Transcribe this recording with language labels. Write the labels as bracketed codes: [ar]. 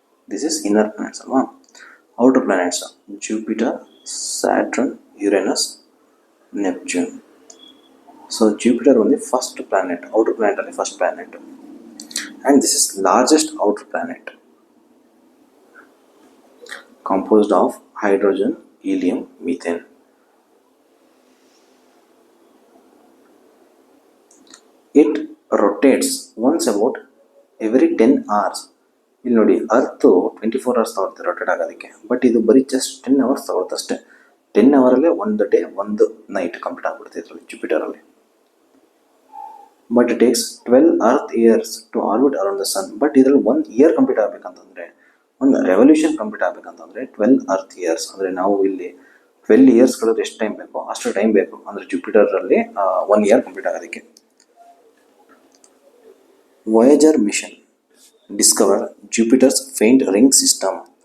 [en] this is inner planets [kn] ಅಲ್ವಾ. [en] Outer planets Jupiter, Saturn, Uranus, Neptune. So Jupiter ಒಂದು first planet, outer planet ಅಲ್ಲಿ first planet, and this is largest outer planet composed of hydrogen, helium, methane. It rotates once about every 10 hours. [kn] ಇಲ್ಲಿ ನೋಡಿ, earth 24 hours ತಗೊಳುತ್ತೆ rotate ಆಗೋದಕ್ಕೆ, [en] but ಇದು ಬರೀ just 10 hours [kn] ತಗೊಳುತ್ತೆ ಅಷ್ಟೇ. 10 hourಲ್ಲೇ 1 day 1 night ಕಂಪ್ಲೀಟ್ ಆಗ್ಬಿಡುತ್ತೆ ಇದರಲ್ಲಿ ಜುಪಿಟರಲ್ಲಿ. [en] But it takes 12 earth years to orbit around the sun. [kn] But ಇದರಲ್ಲಿ 1 year ಕಂಪ್ಲೀಟ್ ಆಗಬೇಕಂತಂದರೆ, ಒಂದು ರೆವಲ್ಯೂಷನ್ ಕಂಪ್ಲೀಟ್ ಆಗಬೇಕಂತಂದರೆ [en] 12 earth years. [kn] ಅಂದರೆ ನಾವು ಇಲ್ಲಿ [en] 12 years [kn] ಕಳೆದ್ರೆ ಎಷ್ಟು ಟೈಮ್ ಬೇಕೋ ಅಷ್ಟು ಟೈಮ್ ಬೇಕು. ಅಂದರೆ ಜುಪಿಟರಲ್ಲಿ 1 year ಕಂಪ್ಲೀಟ್ ಆಗೋದಕ್ಕೆ. [en] Voyager mission discover Jupiter's faint ring system.